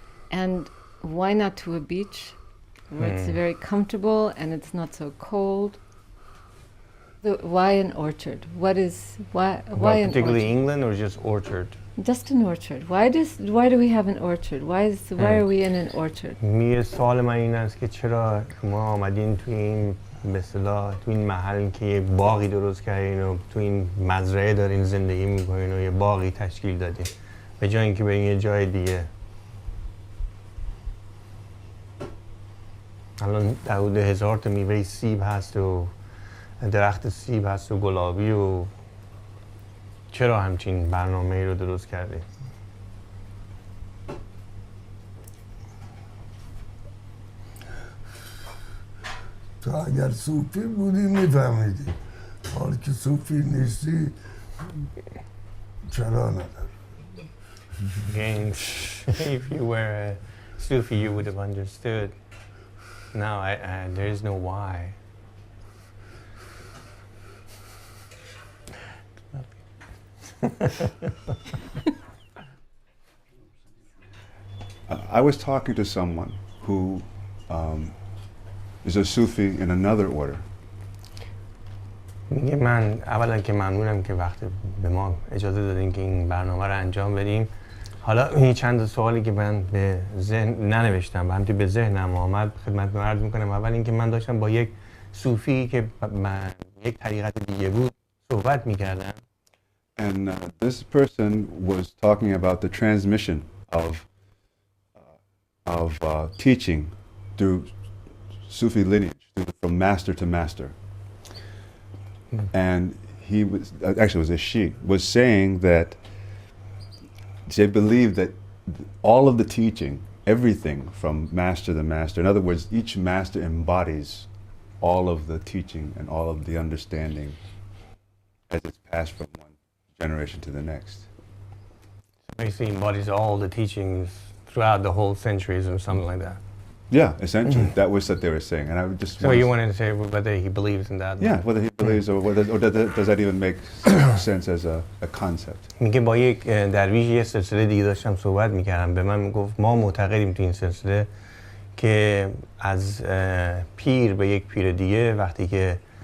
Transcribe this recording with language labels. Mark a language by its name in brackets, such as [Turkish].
[English] And why not to a beach where it's very comfortable and it's not so cold? Why an orchard? Why an particularly orchard? England or just orchard? Just an orchard. Why do we have an orchard? Why are we in an orchard? [Persian] سوال من این است که چرا ما آمدین توی این به اصطلاح تو این محل که یه باغی درست کردین و تو این مزرعه دارین زندگی میکنین و یه باغی تشکیل دادین به جای اینکه برین یه جای دیگه. الان حدود 1000 تا میوه سیب هست و درخت سیب هست و گلابی و چرا همچین برنامه ای رو درست کردین؟ تو اگر صوفی بودی میفهمیدی، حالا که صوفی نیستی چرا نداری؟ [English] Again, if you were a Sufi, you would have understood. No, there is no why. I was talking to someone who is a Sufi in another order. [Persian] میگه من اولا که ممنونم که وقت به ما اجازه دادین که این برنامه رو انجام بدیم. حالا این چند سوالی که من به ذهن ننوشتم و همینطور به ذهنم آمد خدمتتون عرض میکنم. اول اینکه من داشتم با یک صوفی که یک طریقت دیگه بود صحبت میکردم. [English] And this person was talking about the transmission of teaching through Sufi lineage, from master to master. And he was, actually it was a she, was saying that they believe that all of the teaching, everything from master to master, in other words, each master embodies all of the teaching and all of the understanding as it's passed from one generation to the next. Basically embodies all the teachings throughout the whole centuries or something like that. Yeah, essentially, that was what they were saying. And I would just So you wanted to say whether he believes in that? Yeah, whether he believes or does that even make sense as a concept? [Persian] میگه با یک درویش یه سلسله دیگه داشتم صحبت میکردم. به من میگفت ما معتقدیم تو این سلسله که از پیر به یک پیر دیگه وقتی که